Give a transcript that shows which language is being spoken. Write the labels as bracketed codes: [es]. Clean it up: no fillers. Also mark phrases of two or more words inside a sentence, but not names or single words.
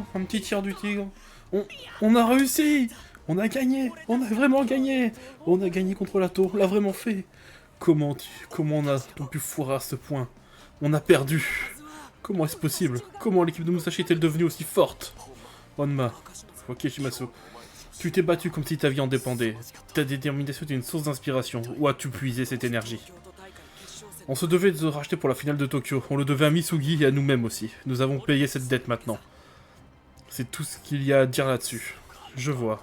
[fr] Un petit tir du tigre. On a réussi. On a gagné. On a vraiment gagné. On a gagné contre la tour. On l'a vraiment fait. Comment on a pu foirer à ce point? On a perdu. Comment est-ce possible? Comment l'équipe de Musashi est-elle devenue aussi forte? Honma. Ok, Shimasu. Tu t'es battu comme si ta vie en dépendait. Ta détermination est une source d'inspiration. Où as-tu puisé cette énergie? On se devait de se racheter pour la finale de Tokyo. On le devait à Misugi et à nous-mêmes aussi. Nous avons payé cette dette maintenant. C'est tout ce qu'il y a à dire là-dessus. Je vois.